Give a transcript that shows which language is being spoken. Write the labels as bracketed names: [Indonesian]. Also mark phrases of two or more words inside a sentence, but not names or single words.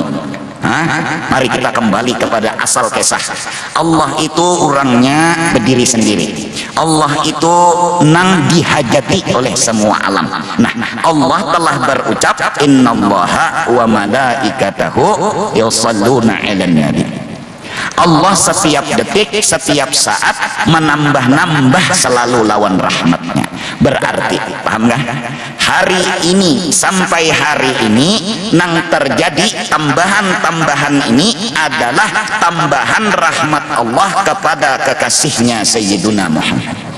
[Indonesian] Mari kita kembali kepada asal kisah. Allah itu orangnya berdiri sendiri. Allah itu nang dihajati oleh semua alam. Nah, Allah telah berucap [Arabic] innallaha wa malaikatahu yusalluna 'alan nabi. [Indonesian] Allah setiap detik, setiap saat menambah-nambah selalu lawan rahmatnya. Berarti, paham gak? Hari ini sampai hari ini nang terjadi tambahan-tambahan ini adalah tambahan rahmat Allah kepada kekasihnya Sayyiduna Muhammad.